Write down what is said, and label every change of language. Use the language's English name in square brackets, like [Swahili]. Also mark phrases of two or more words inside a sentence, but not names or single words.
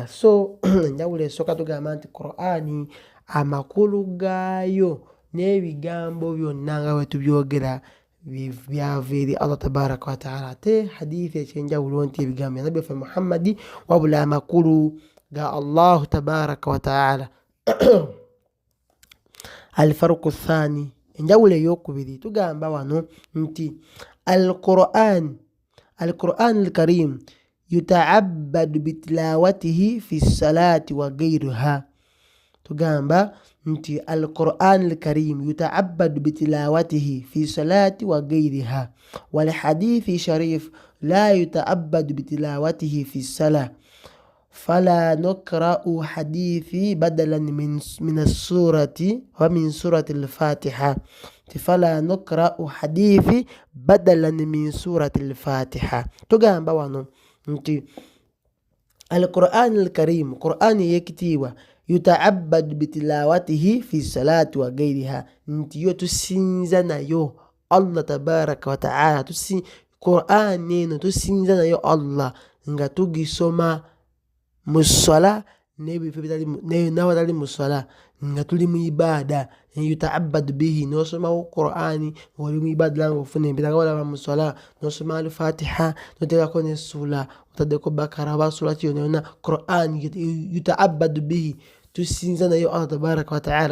[Ganda] So enjawulo esooka tugamba nti Qur'ani amakulu gaayo n'ebigambo byonna nga bwe tubyogera byaviire Allah [Arabic] تبارك وتعالى. [Ganda] Ate hadithi ekyenjawulo nti ebigambo bya Nabbi waffe Muhammadi, wabula amakulu ga Allah [Arabic] تبارك وتعالى. الفرق الثاني, [Ganda] enjawulo ey'okubiri, tugamba wano nti [Arabic] القرآن الكريم يتعبد بتلاوته في الصلاة وغيرها. [Ganda] Tugamba nti [Arabic] القرآن الكريم يتعبد بتلاوته في الصلاة وغيرها والحديث الشريف لا يتعبد بتلاوته في الصلاة فلا نقرأ الحديث بدلا من السورة ومن سورة الفاتحة. فلا نقرأ الحديث بدلا من سورة الفاتحة. [Ganda] Tugamba wano nti [Arabic] القرآن الكريم, [Ganda] Qur'an yekitiibwa, [Arabic] يتعبد بتلاوته في الصلاة وغيرها, [Ganda] nti yo tusinza nayo Allah [Arabic] تبارك وتعالى. [Ganda] Qur'an eno tusinza nayo Allah nga tugisoma mu sala nebifo nabatali mu sala nga tuli mu ibada [Arabic] يتعبد به [Ganda] nosomawo Qur'ani ng'oli mu ibada langa ofuna empisa nga walaba mu sala nosoma al-Fatiha noteekako ne sula otaddeko Bakara oba sula ki yonna Qur'ani [Arabic] يتعبد به [Ganda] tusinza nayo Allah [Arabic] تبارك وتعالى.